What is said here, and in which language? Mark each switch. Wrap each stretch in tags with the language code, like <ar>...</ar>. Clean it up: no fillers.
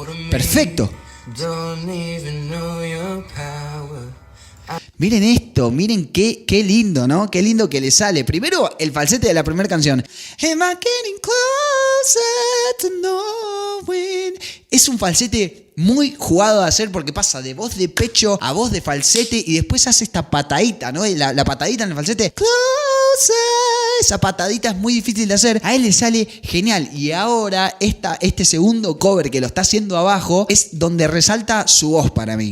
<es>Perfecto. Miren esto, miren qué lindo, ¿no? Qué lindo que le sale. Primero, el falsete de la primera canción.</es> <en>Am I getting closer to knowing?</en> <es>Es un falsete muy jugado de hacer porque pasa de voz de pecho a voz de falsete y después hace esta patadita, ¿no? La patadita en el falsete. Closer. Esa patadita es muy difícil de hacer. A él le sale genial. Y ahora este segundo cover que lo está haciendo abajo es donde resalta su voz para mí.</es>